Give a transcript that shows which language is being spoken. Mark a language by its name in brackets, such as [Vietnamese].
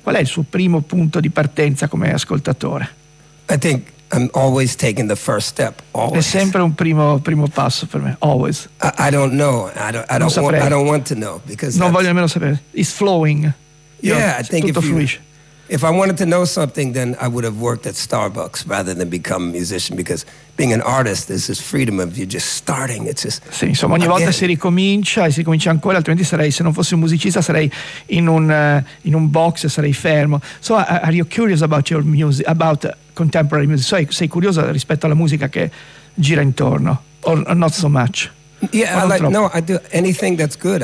[Italian] Qual è il suo primo punto di partenza come ascoltatore? [English] I think I'm always taking the first step. Always. [Italian] È sempre un primo passo per me. [English] Always. I don't know. I don't want to know because [Italian] non voglio nemmeno sapere. [English] It's flowing. Yeah, I think if I wanted to know something, then I would have worked at Starbucks rather than become a musician. Because being an artist, there's this freedom of you just starting. It's just. [Italian] Sì, insomma, ogni volta si ricomincia e si comincia ancora. Altrimenti sarei, se non fossi un musicista, sarei in un box e sarei fermo. [English] So, are you curious about your music? About contemporary music? [Italian] So, sei curioso rispetto alla musica che gira intorno? [English] Or not so much? Yeah, I do anything that's good.